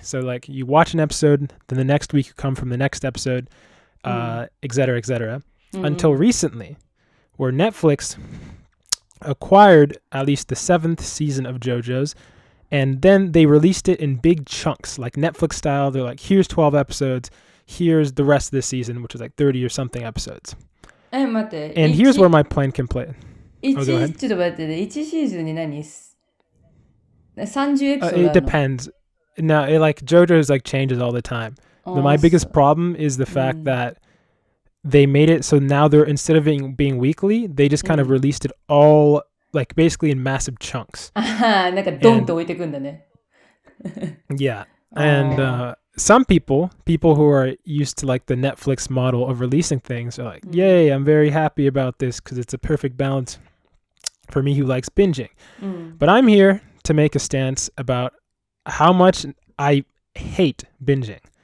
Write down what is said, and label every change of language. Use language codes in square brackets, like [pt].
[en] So like you watch an episode, then the next week you come from the next episode, et cetera, until recently, where Netflix acquired at least the 7th season of JoJo's, and then they released it in big chunks, like Netflix style. They're like, here's 12 episodes, here's the rest of the season, which is like 30 or something episodes. And here's where my plan can play. Oh, go ahead. [ja] ちょっと待ってね。1シーズンに何 ?30 エピソードあるの [en] It depends. No, JoJo's like changes all the time. My biggest problem is the fact that they made it so now they're, instead of being weekly, they just kind of released it all like basically in massive chunks. [ja] なんかドンと置いてくんだね。 [en] Yeah. And some people who are used to like the Netflix model of releasing things are like, yay, I'm very happy about this because it's a perfect balance for me who likes binging. But I'm here to make a stance about how much I hate binging.